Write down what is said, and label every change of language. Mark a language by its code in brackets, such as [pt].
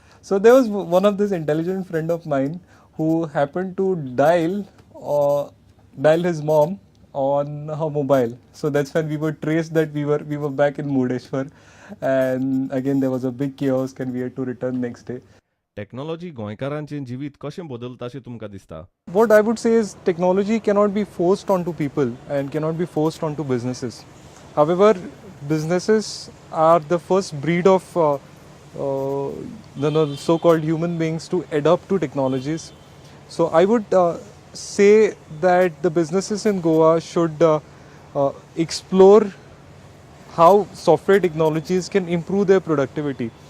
[en] So there was one of this intelligent friend of mine who happened to dial his mom on her mobile. So that's when we were traced that we were back in Murdeshwar, and again there was a big chaos, and we had to return next day. [kok] Technology गोंयकारांचें जिवीत कशें बदलता अशें तुमकां दिसता? [en] What I would say is technology cannot be forced onto people and cannot be forced onto businesses. However, businesses are the first breed of the so-called human beings to adapt to technologies. So I would say that the businesses in Goa should explore how software technologies can improve their productivity.